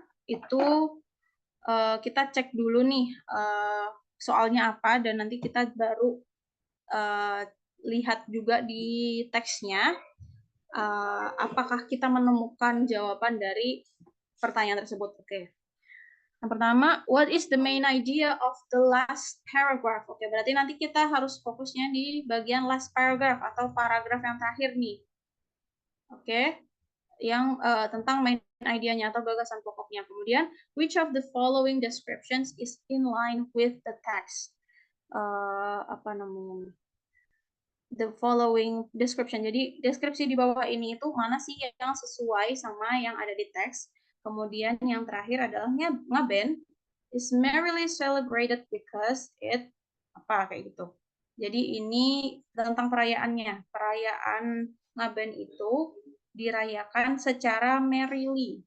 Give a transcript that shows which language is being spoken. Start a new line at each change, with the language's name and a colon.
Indonesian: Itu kita cek dulu nih soalnya apa, dan nanti kita baru lihat juga di teksnya apakah kita menemukan jawaban dari pertanyaan tersebut. Oke. Yang pertama,
English: what is the main idea of the last paragraph?
Indonesian: Oke, berarti nanti kita harus fokusnya di bagian last paragraph atau paragraf yang terakhir nih. Oke, yang tentang main idenya atau gagasan pokoknya.
English: Kemudian, which of the following descriptions is in line with the text?
Indonesian: Apa namanya?
English: The following description.
Indonesian: Jadi deskripsi di bawah ini itu mana sih yang sesuai sama yang ada di teks. Kemudian yang terakhir adalah ngeband
English: is merrily celebrated because it
Indonesian: apa kayak gitu. Jadi ini tentang perayaannya. Perayaan Ngaben itu dirayakan secara merrily.